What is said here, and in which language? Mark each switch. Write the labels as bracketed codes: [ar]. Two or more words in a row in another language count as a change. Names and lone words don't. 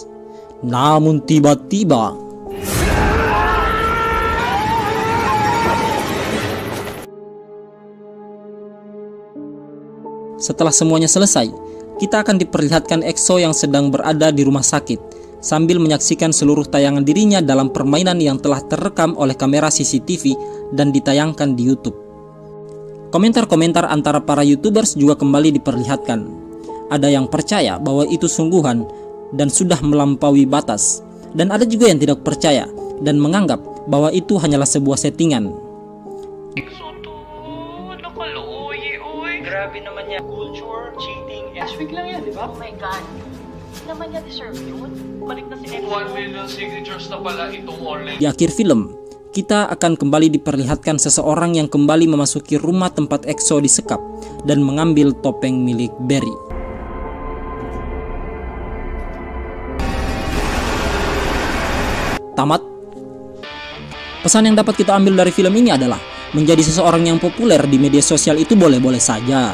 [id] Namun tiba-tiba setelah semuanya selesai, kita akan diperlihatkan EXO yang sedang berada di rumah sakit sambil menyaksikan seluruh tayangan dirinya dalam permainan yang telah terekam oleh kamera CCTV dan ditayangkan di YouTube. Komentar-komentar antara para YouTubers juga kembali diperlihatkan. Ada yang percaya bahwa itu sungguhan dan sudah melampaui batas, dan ada juga yang tidak percaya dan menganggap bahwa itu hanyalah sebuah settingan. [tl] Grabe naman niya. [en] Culture, cheating, [tl] Ashwick lang yan, di ba? [en] Oh my God. [tl] Hindi naman niya deserve yun. Balik na si Exo. 1 [en] million signatures [tl] na pala itong online. [id] Di akhir film, kita akan kembali diperlihatkan seseorang yang kembali memasuki rumah tempat EXO disekap dan mengambil topeng milik Berry. Tamat. Pesan yang dapat kita ambil dari film ini adalah menjadi seseorang yang populer di media sosial itu boleh-boleh saja.